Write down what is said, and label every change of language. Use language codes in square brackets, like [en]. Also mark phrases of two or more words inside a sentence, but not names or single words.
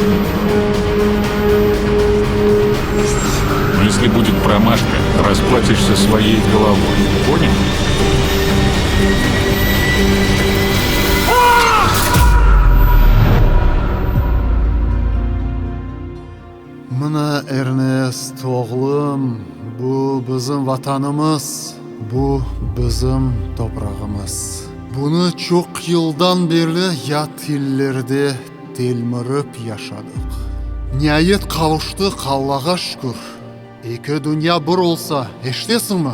[ru] Но если будет промашка, расплатишься своей головой. Понял? [crh] Мына Эрнест оğlum, bu bizim vatanımız, bu bizim toprağımız. Bunu çok yıldan beri yat illerde telmirip yaşadık. Nihayet kavuştuk Allah'a şükür. İki dünya bir olsa, eştesin mi?